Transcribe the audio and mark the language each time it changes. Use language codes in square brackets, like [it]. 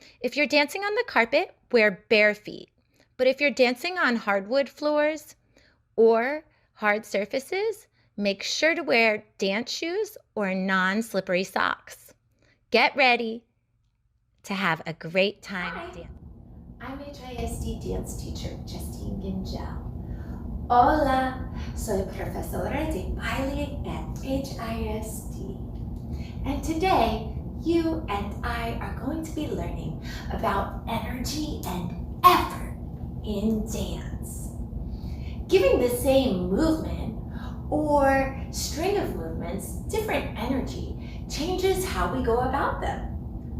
[en] If you're dancing on the carpet, wear bare feet. But if you're dancing on hardwood floors or hard surfaces, make sure to wear dance shoes or non-slippery socks. Get ready to have a great time dancing. I'm HISD dance teacher Justine Gingell. [es] Hola, soy profesora de baile at HISD. [en] And today, you and I are going to be learning about energy and effort in dance. Giving the same movement or string of movements different energy changes how we go about them.